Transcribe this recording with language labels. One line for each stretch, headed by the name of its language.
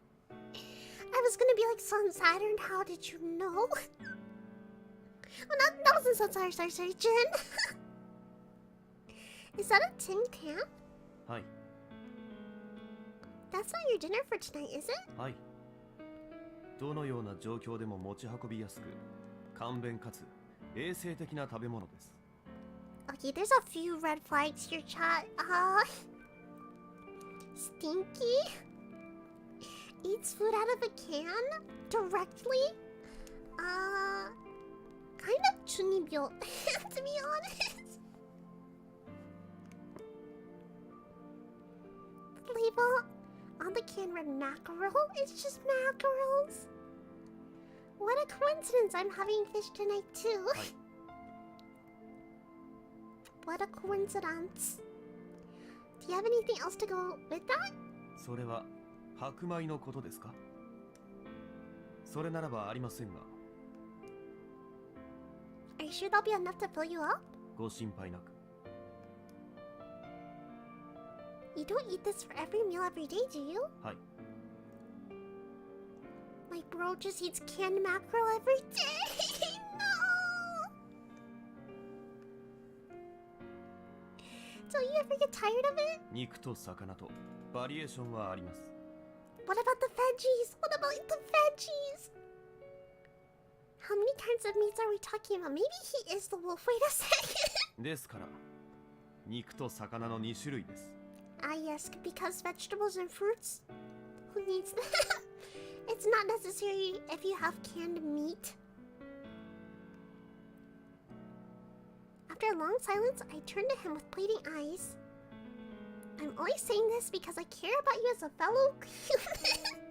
English: I was gonna be like, Sun Saturn, how did you know? Oh, that wasn't Sun Saturn, sorry, Jin. Is that a tin can?
Japanese: はい。
English: That's not your dinner for tonight, is it?
Japanese: はい。どのような状況でも持ち運びやすく、簡便かつ衛生的な食べ物です。
English: Okay, there's a few red flags here, chat. Stinky? Eats food out of a can? Directly? Kind of chunibyo, to be honest. The label on the can read mackerel? It's just mackerels. What a coincidence, I'm having fish tonight too. What a coincidence. Do you have anything else to go with that?
Japanese: それは白米のことですか？それならばありませんが。
English: Are you sure that'll be enough to fill you up?
Japanese: ご心配なく。
English: You don't eat this for every meal every day, do you?
Japanese: はい。
English: My bro just eats canned mackerel every day. No. Don't you ever get tired of it?
Japanese: 肉と魚とバリエーションはあります。
English: What about the veggies? What about the veggies? How many kinds of meats are we talking about? Maybe he is the wolf. Wait a second.
Japanese: ですから、肉と魚の2種類です。
English: Ah, yes, because vegetables and fruits? Who needs that? It's not necessary if you have canned meat. After a long silence, I turned to him with pleading eyes. I'm only saying this because I care about you as a fellow human.